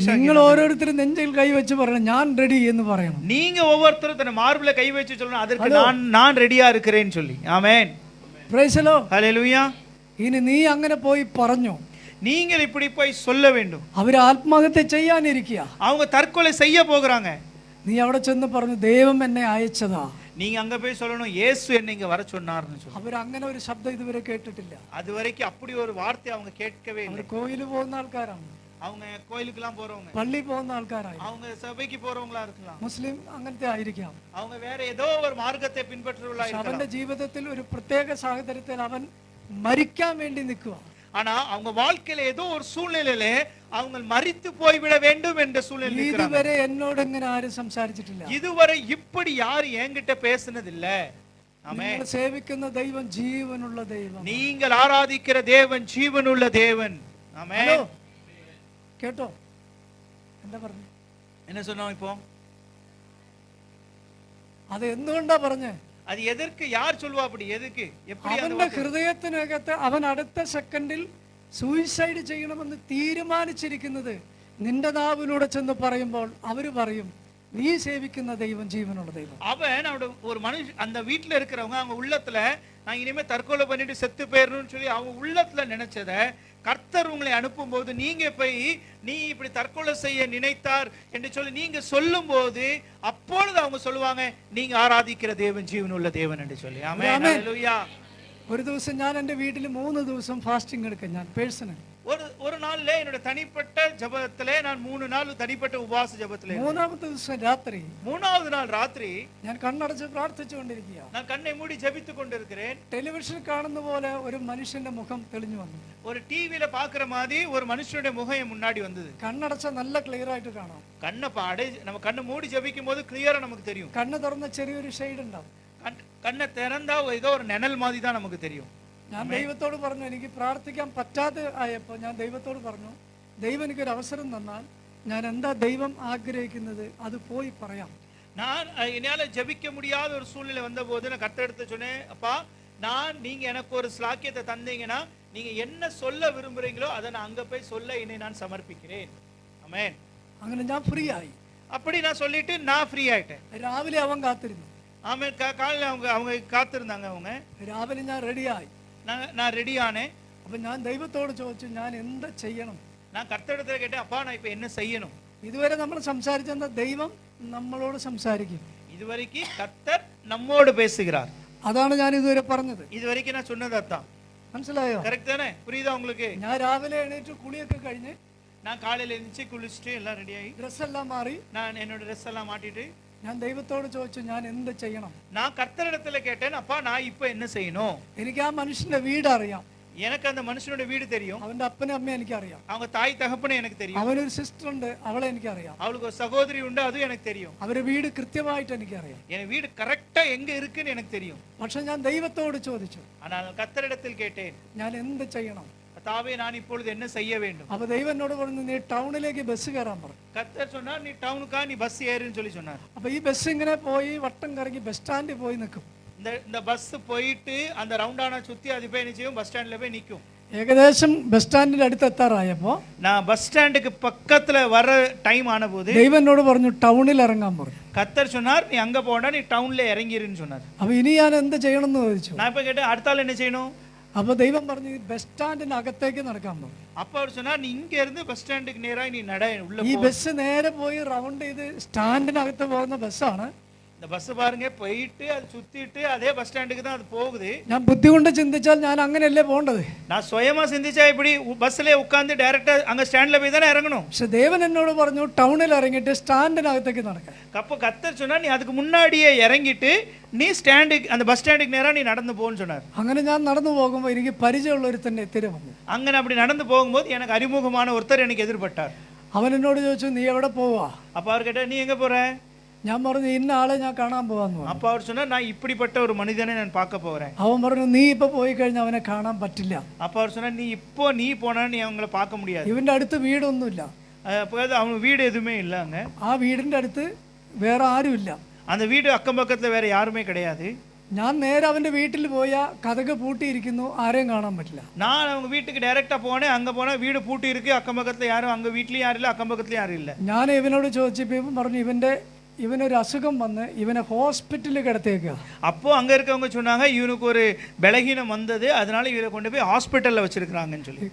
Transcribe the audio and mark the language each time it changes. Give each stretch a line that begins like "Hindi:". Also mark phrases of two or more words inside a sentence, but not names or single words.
Malayalam: നിങ്ങൾ ഓരോരുത്തരും നെഞ്ചിൽ കൈവച്ച് പറയണം, ഞാൻ റെഡി എന്ന് പറയണം.
Tamil: நீங்க ஒவ்வொருத்தரும் தன் மார்பில கை வச்சு சொல்லணும், அதற்கு நான் ரெடியா இருக்கிறேன்னு சொல்லி. ஆமென்.
English: Praise the Lord.
Tamil: ஹல்லேலூயா.
Malayalam: ഇനി നീ അങ്ങനെ പോയി പറഞ്ഞു,
Tamil: நீங்கள் இப்படி போய் சொல்ல வேண்டும்.
Malayalam: അവർ ആത്മഹത്യ ചെയ്യാനിരിക്കുക.
Tamil: அவங்க தற்கொலை செய்ய போகிறாங்க.
Malayalam: നീ അവിടെ ചെന്ന് പറഞ്ഞു, ദൈവം എന്നെ അയച്ചതാ.
Tamil: நீங்க அங்க போய் சொல்லணும், இயேசு என்னை இங்க வர சொன்னார்னு சொல்லி.
Malayalam: അവർ അങ്ങനെ ஒரு ശബ്ദം ഇതുവരെ കേട്ടിട്ടില്ല.
Tamil: அது வரைக்கும் அப்படி ஒரு வார்த்தை அவங்க கேட்கவே இல்லை.
Malayalam: അവർ കോയില് പോകുന്ന ആൾക്കാരാണ്,
Tamil: அவங்க கோயிலுக்குலாம் போறவங்க,
Malayalam: പള്ളി പോകുന്ന ആൾക്കാരായി,
Tamil: அவங்க சபைக்கு போறவங்களா இருக்கலாம்,
Malayalam: മുസ്ലിം അങ്ങനത്തെ ആയിരിക്കാം.
Tamil: அவங்க வேற ஏதோ ஒரு മാർഗത്തെ பின்பற்றுவங்களா இருக்கலாம்.
Malayalam: അവന്റെ ജീവിതത്തിൽ ഒരു പ്രത്യേക സാഹചര്യത്തിൽ അവൻ മരിക്കാൻ വേണ്ടി നിൽക്കുക.
Tamil: ஆனா அவங்க வாழ்க்கையில ஏதோ ஒரு சூழ்நிலையில அவங்க மரித்து போய்விட வேண்டும் என்ற சூழ்நிலை.
Malayalam: ഇതുവരെ എന്നോട് ഇങ്ങനെ ആരും സംസാരിച്ചിട്ടില്ല.
Tamil: இதுவரை இப்படி யாரும் என்கிட்ட பேசினது இல்ல.
Malayalam: നിങ്ങൾ സേവിക്കുന്ന ദൈവം ജീവനുള്ള ദൈവം.
Tamil: நீங்கள் ஆராதிக்கிற தேவன் ஜீவனுள்ள தேவன். ஆமென்.
Malayalam: കേട്ടോ എന്താ പറഞ്ഞു?
Tamil: என்ன சொன்னோம் இப்போ?
Malayalam: അത് എന്തുകൊണ്ടാ പറഞ്ഞേ?
Tamil: அது எதற்கு, யார் சொல்லுவா அப்படி? எதுக்கு? எப்படி?
Malayalam: അവന്റെ ഹൃദയത്തിനകത്ത് അവൻ അടുത്ത സെക്കൻഡിൽ സൂയിസൈഡ് ചെയ്യണമെന്ന് തീരുമാനിച്ചിരിക്കുന്നത് നിന്റെ നാവിലൂടെ ചെന്ന് പറയുമ്പോൾ അവര് പറയും, നീ സേവിക്കുന്ന ദൈവം ജീവനുള്ള ദൈവം.
Tamil: அவன் ஒரு மனுஷன் அந்த வீட்டுல இருக்கிறவங்க அவங்க உள்ளத்துல நான் இனிமே தற்கொலை பண்ணிட்டு செத்து போயிடணும்னு சொல்லி அவங்க உள்ளத்துல நினைச்சத கர்த்தர் உங்களை அனுப்பும் போது நீங்க போய் நீ இப்படி தற்கொலை செய்ய நினைத்தார் என்று சொல்லி நீங்க சொல்லும் போது அப்பொழுது அவங்க சொல்லுவாங்க, நீங்க ஆராதிக்கிற தேவன் ஜீவனுள்ள தேவன் என்று சொல்லி. ஆமென், ஹல்லேலூயா.
Malayalam: ഒരു ദിവസം ഞാൻ എൻ്റെ വീട്ടിൽ 3 ദിവസം ഫാസ്റ്റിംഗ് എടുക്കാം. ഞാൻ പേഴ്സണൽ
Tamil: ஒரு நாள்ல என்னோட தனிப்பட்ட ஜெபத்திலே நான் 3 நாள் தனிப்பட்ட உபவாச ஜெபத்திலே.
Malayalam: മൂന്നാമത്തെ ദിവസം രാത്രി,
Tamil: மூணாவது நாள் ராத்திரி
Malayalam: ഞാൻ കണ്ണടച്ച് പ്രാർത്ഥിച്ചുകൊണ്ടിരിക്കുക.
Tamil: நான் കണ്ണை மூடி ஜெபித்துக் கொண்டிருக்கிறேன்.
Malayalam: ടെലിവിഷൻ കാണുന്ന പോലെ ഒരു മനുഷ്യന്റെ മുഖം തെളിഞ്ഞു വന്നു.
Tamil: ஒரு டிவில பாக்குற மாதிரி ஒரு மனுஷனுடைய முகம் என் முன்னாடி வந்தது.
Malayalam: കണ്ണടച്ച നല്ല ക്ലിയർ ആയിട്ട് കാണാം.
Tamil: கண்ணை நம்ம கண்ணை மூடி ஜெபிக்கும் போது கிளியரா நமக்கு தெரியும்.
Malayalam: കണ്ണ് തുറന്ന ചെറിയൊരു ഷെയ്ഡ് ഉണ്ടാവും.
Tamil: கண்ணை திறந்தா ஏதோ ஒரு நிழல் மாதிரி தான் நமக்கு தெரியும்.
Malayalam: ഞാൻ ദൈവത്തോട് പറഞ്ഞു, എനിക്ക് പ്രാർത്ഥിക്കാൻ പറ്റാതെ ആയപ്പോൾ ഞാൻ ദൈവത്തോട് പറഞ്ഞു, ദൈവം എനിക്കൊരു അവസരം തന്നാൽ ഞാൻ എന്താ ദൈവം ആഗ്രഹിക്കുന്നത് അത് പോയി പറയാം.
Tamil: நான் என்னால ஜெபிக்க முடியாத ஒரு சூழ்நிலை வந்த போது நான் கர்த்தரிடத்தை சொன்னேன், அப்பா நீங்க எனக்கு ஒரு ஸ்லாக்கியத்தை தந்தீங்கன்னா நீங்க என்ன சொல்ல விரும்புறீங்களோ அதை நான் அங்க போய் சொல்ல என்னை நான் சமர்ப்பிக்கிறேன். ஆமென்.
Malayalam: അങ്ങനെ ഞാൻ ഫ്രീ ആയി.
Tamil: அப்படி நான் சொல்லிட்டு நான் ஃப்ரீ ஆயிட்டேன்.
Malayalam: രാവിലെ അവൻ കാത്തിരുന്നു.
Tamil: ஆமென். காலையில அவங்க காத்திருந்தாங்க. அவங்க
Malayalam: രാവിലെ ഞാൻ റെഡിയായി.
Tamil: நான் ரெடி ஆனேன்.
Malayalam: അപ്പൊ ഞാൻ ദൈവത്തോട് ചോദിച്ചു ഞാൻ എന്ത് ചെയ്യണം.
Tamil: நான் கர்த்தரிடத்துல கேட்டேன், அப்பா நான் இப்ப என்ன செய்யணும்?
Malayalam: ഇതുവരെ നമ്മൾ സംസാരിച്ചെന്ന ദൈവം നമ്മളോട് സംസാരിക്കും.
Tamil: இதுவரைக்கும் கர்த்தர் நம்மோடு பேசுகிறார்.
Malayalam: അതാണ് ഞാൻ ഇതുവരെ പറഞ്ഞത്.
Tamil: இதுவரைக்கும் நான் சொன்னது அதான்.
Malayalam: മനസ്സിലായോ?
Tamil: கரெக்ட் தானே? புரியுதா உங்களுக்கு?
Malayalam: ഞാൻ രാവിലെ എണീറ്റ് കുളിയൊക്കെ കഴിഞ്ഞ്
Tamil: நான் காலையில எழுந்துச்சு குளிச்சுட்டு எல்லாம் ரெடி ஆகி
Malayalam: ഡ്രസ് എല്ലാം മാറി
Tamil: நான் என்னோட ட்ரெஸ் எல்லாம் மாட்டிட்டு
Malayalam: ഞാൻ ദൈവത്തോട് ചോദിച്ചു ഞാൻ എന്ത് ചെയ്യണം.
Tamil: நான் கர்த்தரிடத்துல கேட்டேன், அப்பா நான் இப்ப என்ன செய்யணும்?
Malayalam: എനിക്ക് ആ മനുഷ്യന്റെ വീട് അറിയാം.
Tamil: எனக்கு அந்த மனுஷனோட வீடு தெரியும்.
Malayalam: അവന്റെ അപ്പനെ അമ്മയെ എനിക്കറിയാം.
Tamil: அவங்க தாய் தகப்பனை எனக்கு தெரியும்.
Malayalam: അവനൊരു സിസ്റ്റർ ഉണ്ട്, അവളെ എനിക്കറിയാം.
Tamil: அவளுக்கு ஒரு சகோதரி உண்டு, அதுவும் எனக்கு தெரியும்.
Malayalam: അവരുടെ വീട് കൃത്യമായിട്ട് എനിക്കറിയാം.
Tamil: என் வீடு கரெக்டா எங்க இருக்குன்னு எனக்கு தெரியும்.
Malayalam: പക്ഷെ ഞാൻ ദൈവത്തോട് ചോദിച്ചു,
Tamil: ஆனால் கர்த்தரிடத்தில் கேட்டேன்,
Malayalam: ഞാൻ എന്ത് ചെയ്യണം.
Tamil: கர்த்தாவே நான் இப்பொழுது என்ன செய்ய வேண்டும்?
Malayalam: അപ്പൊ ദൈവം എന്നോട് പറഞ്ഞു നീ ടൗണിലേക്ക് ബസ് കയറാൻ പറഞ്ഞു.
Tamil: கர்த்தர் சொன்னார், நீ டவுனுக்கா நீ பஸ் ஏறுன்னு சொல்லி சொன்னார்.
Malayalam: അപ്പൊ ഈ ബസ് ഇങ്ങനെ പോയി വട്ടം കറങ്ങി
English: bus standil
Malayalam: പോയി നിൽക്കും.
Tamil: இந்த பஸ் போயிட்டு அந்த ரவுண்டானா சுத்தி அது போய் என்ன செய்யும்?
English: bus standla
Tamil: போய் நிக்கும்.
Malayalam: ഏകദേശം
English: bus standinte
Malayalam: അടുത്ത് എത്താറായപ്പോ
Tamil: நான்
English: bus standukku
Tamil: பக்கத்துல வர டைம் ஆன போது
Malayalam: ദൈവം എന്നോട് പറഞ്ഞു ടൗണിൽ ഇറങ്ങാൻ പറഞ്ഞു.
Tamil: கர்த்தர் சொன்னார், நீ அங்க போடா, நீ டவுன்ல இறங்கிருன்னு சொன்னார்.
Malayalam: അപ്പൊ ഇനി ഞാൻ എന്ത് ചെയ്യണം എന്ന് ചോദിച്ചു.
Tamil: நான் இப்ப கேட்டேன், அடுத்த ஆள் என்ன செய்யணும்?
Malayalam: അപ്പൊ ദൈവം പറഞ്ഞു
English: bus standinakathekku
Malayalam: നടക്കാൻ പറഞ്ഞു.
Tamil: அப்ப அவர் சொன்னார், நீ இங்க இருந்து
English: bus standukku
Tamil: நேரா நீ நட உள்ள
Malayalam: ഈ
Tamil: போ.
Malayalam: ബസ് നേരെ പോയി റൗണ്ട് ചെയ്ത് സ്റ്റാൻഡിനകത്ത് പോകുന്ന ബസ്സാണ്.
Tamil: இந்த பஸ் பாருங்க போயிட்டு அது சுத்திட்டு அதே
English: bus standukku
Tamil: தான் அது போகுது.
Malayalam: ഞാൻ ബുദ്ധി കൊണ്ട് ചിന്തിച്ചാൽ ഞാൻ അങ്ങനെയല്ലേ പോകേണ്ടത്.
Tamil: நான் சுயமா சிந்திச்சா இப்படி பஸ்ல உட்கார்ந்து டைரக்டா அங்க ஸ்டாண்ட்ல போய் தானே இறங்கணும்.
Malayalam: പക്ഷെ ദേവൻ എന്നോട് പറഞ്ഞു ടൗണിൽ ഇറങ്ങിയിട്ട് സ്റ്റാൻഡിനകത്തേക്ക് നടക്കാൻ.
Tamil: அப்போ கர்த்தர் சொன்னார், நீ அதுக்கு முன்னாடியே இறங்கிட்டு நீ ஸ்டாண்டுக்கு அந்த
English: bus standukku
Tamil: நேரா நீ நடந்து போன்னு சொன்னார்.
Malayalam: അങ്ങനെ ഞാൻ നടന്നു പോകുമ്പോൾ എനിക്ക് പരിചയമുള്ള ഒരു തന്നെ എത്തിരി വന്നു.
Tamil: அங்க அப்படி நடந்து போகும்போது எனக்கு அறிமுகமான ஒருத்தர் எனக்கு எதிர்பட்டார்.
Malayalam: അവൻ എന്നോട് ചോദിച്ചു നീ എവിടെ പോവാ.
Tamil: அப்ப அவர் கேட்டா, நீ எங்க போற?
Malayalam: ഞാൻ പറഞ്ഞു ഇന്ന ആളെ ഞാൻ കാണാൻ പോവാന്ന് പറഞ്ഞു.
Tamil: அப்ப அவர் சொன்னார், நான் இப்படிப்பட்ட ஒரு மனிதனை நான் பார்க்க போறேன்.
Malayalam: അവൻ പറഞ്ഞു നീ ഇപ്പൊ പോയി കഴിഞ്ഞാൽ അവനെ കാണാൻ പറ്റില്ല.
Tamil: அப்ப அவர் சொன்னார், நீ போனா நீ அவங்கள பார்க்க முடியாது.
Malayalam: ഇവന്റെ അടുത്ത് വീടൊന്നുമില്ല.
Tamil: அப்போ அவங்க வீடு எதுவுமே இல்ல அங்க.
Malayalam: ആ വീടിന്റെ അടുത്ത് വേറെ ആരുമില്ല.
Tamil: அந்த வீடு அக்கம் பக்கத்துல வேற யாருமே கிடையாது.
Malayalam: ഞാൻ നേരെ അവന്റെ വീട്ടിൽ പോയാ കതക് പൂട്ടിയിരിക്കുന്നു, ആരെയും കാണാൻ പറ്റില്ല.
Tamil: நான் அவங்க வீட்டுக்கு டைரக்டா போனேன். அங்க போனா வீடு பூட்டி இருக்கு, அக்கம் பக்கத்துல யாரும், அங்க வீட்லயும் யாரும் இல்ல, அக்கம் பக்கத்துல யாரும் இல்ல.
Malayalam: ഞാൻ ഇവനോട് ചോദിച്ചപ്പോൾ ഇവൻ പറഞ്ഞു ഇവനൊരു അസുഖം വന്ന് ഇവനെ ഹോസ്പിറ്റലിൽ കിടത്തേക്കുക.
Tamil: அப்போ அங்க இருக்கவங்க சொன்னாங்க, இவனுக்கு ஒரு பலகீனம் வந்தது, அதனால இவரை கொண்டு போய் ஹாஸ்பிட்டல்ல வச்சிருக்காங்கன்னு சொல்லி.